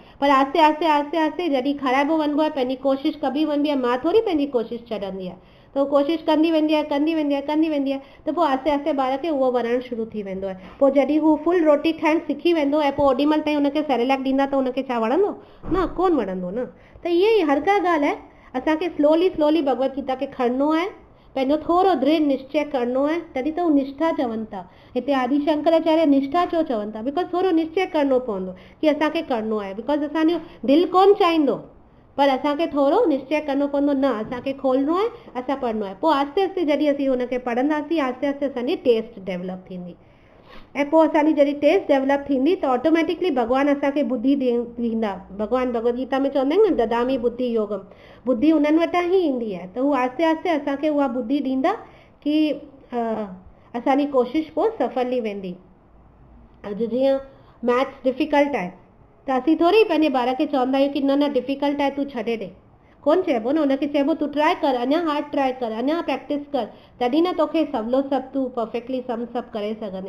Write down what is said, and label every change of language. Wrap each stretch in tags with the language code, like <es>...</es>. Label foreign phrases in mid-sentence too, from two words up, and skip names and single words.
<sd>पर आस्ते आस्ते आस्ते आस्ते जॾहिं खाराइबो वञिबो आहे, पंहिंजी कोशिशि कबी वञिबी आहे, मां थोरी पंहिंजी कोशिशि छॾंदी आहे, त उहो कोशिशि कंदी वेंदी आहे, त पोइ आस्ते आस्ते ॿार खे उहो वणणु शुरू थी वेंदो आहे। पोइ जॾहिं हू फुल रोटी खाइणु सिखी वेंदो ऐं पोइ ओॾीमहिल ताईं हुनखे सेरेलैक ॾींदा त हुनखे छा वणंदो? न, कोन वणंदो न। त ईअं ई हर का ॻाल्हि आहे, असांखे स्लोली भगवत गीता खे खणणो आहे, पंहिंजो थोरो दृढ़ निश्चय करणो आहे, तॾहिं त हू निष्ठा चवनि था। हिते आदि शंकराचार्य निष्ठा छो चवनि था? बिकॉज़ थोरो निश्चय करणो पवंदो कि असांखे करणो आहे, बिकॉज़ असांजो दिलि कोन चाहींदो, पर असांखे थोरो निश्चय करणो पवंदो, न असांखे खोलणो आहे, असां पढ़णो आहे। पोइ आस्ते आस्ते जॾहिं असीं हुनखे पढ़ंदासीं, आस्ते आस्ते असांजी</sd> <en>taste develop</en> <sd>थींदी, ऐं पोइ असांजी जॾहिं</sd> <en>taste develop</en> <sd>थींदी त ऑटोमेटिकली भॻवानु असांखे बुद्धि ॾींदा। भॻवानु भगवत गीता में चवंदा आहिनि न,</sd> <sa>ददामी बुद्धि योगम,</sa> <sd>बुद्धि उन्हनि वटां ई ईंदी आहे, त हू आस्ते आस्ते असांखे उहा बुद्धि ॾींदा कि असांजी कोशिशि पोइ सफली वेंदी। अॼु जीअं</sd> <en>maths difficult</en> <sd>आहे, त असीं थोरी पंहिंजे ॿार खे चवंदा आहियूं कि न न डिफिकल्ट आहे, तूं छॾे ॾे, कोन चइबो न, हुनखे चइबो तूं ट्राए कर, अञा</sd> <en>hard try</en> <sd>कर, अञा प्रैक्टिस कर, तॾहिं न तोखे सवलो सभु तूं परफेक्टली सभु करे सघंदे।</sd>